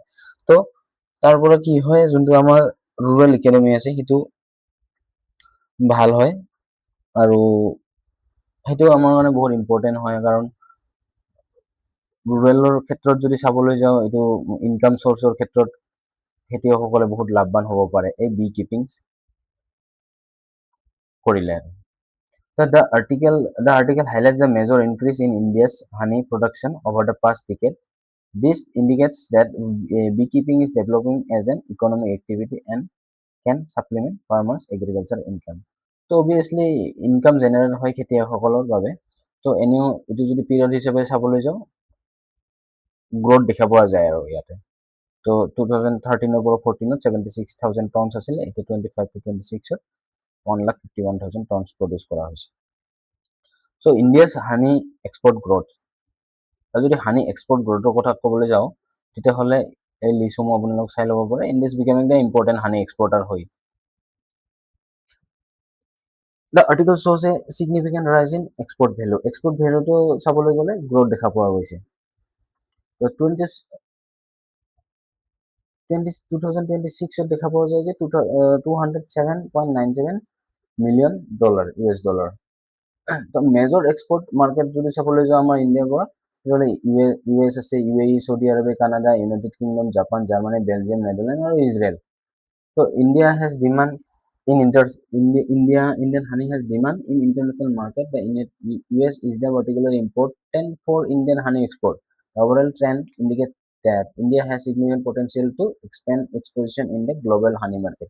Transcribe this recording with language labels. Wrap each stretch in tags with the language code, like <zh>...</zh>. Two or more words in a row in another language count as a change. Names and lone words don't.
<as>তো তাৰ পৰা কি হয় যোনটো আমাৰ</as> <en>rural economy</en> <as>আছে সেইটো ভাল হয় আৰু সেইটো আমাৰ কাৰণে বহুত ইম্পৰ্টেণ্ট হয় কাৰণ ৰুৰেলৰ ক্ষেত্ৰত যদি চাবলৈ যাওঁ এইটো</as> <en>income sourceৰ</en> <as>ক্ষেত্ৰত খেতিয়কসকলে বহুত লাভৱান হ'ব পাৰে এই</as> <en>bee keeping</en> <as>কৰিলে।</as> <en>The article highlights the major increase in India's honey production over the past decade. This indicates that beekeeping is developing as an economic activity and can supplement farmers' agriculture income. So obviously income generate</en> <as>হয় খেতিয়কসকলৰ বাবে। তো এনেও এইটো যদি পিৰিয়ড হিচাপে চাবলৈ যাওঁ গ্ৰোথ দেখা পোৱা যায় আৰু ইয়াতে। তো 2013 পৰা 14 76,000 টনছ আছিলে, এতিয়া 25 to 26 151,000 টনছ প্ৰডিউচ কৰা হৈছে।</as> <en>So India's honey export growth,</en> <as>আৰু যদি</as> <en>honey export growthৰ</en> <as>কথা ক'বলৈ যাওঁ তেতিয়াহ'লে এই লিষ্টসমূহ আপোনালোক চাই ল'ব পাৰে।</as> <en>India is becoming the important honey exporter হয়। The article shows a significant rise in export value. Export value to</en> <as>চাবলৈ গ'লে গ্ৰোথ দেখা পোৱা গৈছে। তো 2026 দেখা পোৱা যায় যে 207.97</as> <en>million dollar US dollar.</en> <as>তো</as> <en>major export market</en> <as>যদি চাবলৈ যাওঁ আমাৰ ইণ্ডিয়াৰ পৰা তেতিয়াহ'লে US আছে, UAE, চৌদি আৰবে, কানাডা, ইউনাইটেড কিংডম, জাপান, জাৰ্মানী, বেলজিয়াম, নেদাৰলেণ্ড আৰু ইজৰাইল।</as> <en>So India has demand Indian honey has demand in international market. The US is the particularly important for Indian honey export. The overall trend indicates that India has significant potential to expand its position in the global honey market.</en>